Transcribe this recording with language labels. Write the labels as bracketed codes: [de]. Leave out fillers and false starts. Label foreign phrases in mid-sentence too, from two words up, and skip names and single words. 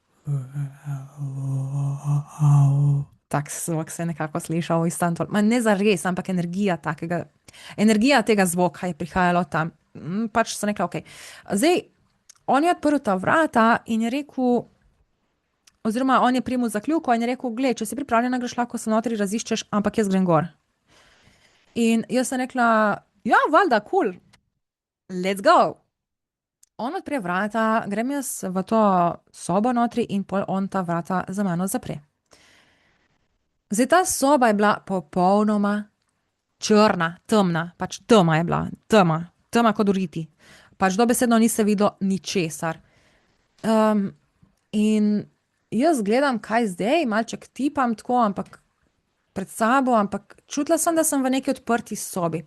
[sl] Tak zvok se je nekako slišal iz tam, ne zares, ampak energija tega zvoka je prihajala tam. Pač sem rekla, ok. Zdaj, on je odprl ta vrata in je rekel, oziroma on je primil zakljuko in je rekel, glej, če si pripravljena, greš lahko se notri raziščeš, ampak jaz grem gor. In jaz sem rekla, ja, valjda, [en] cool, let's go. [sl] On odpre vrata, grem jaz v to sobo notri in pol on ta vrata za mano zapre. Zdaj ta soba je bila popolnoma črna, temna, pač tema je bila, tema kot v riti. Pač dobesedno ni se videlo ničesar. In jaz gledam, kaj zdaj, malček tipam tako, ampak pred sabo, ampak čutila sem, da sem v neki odprti sobi.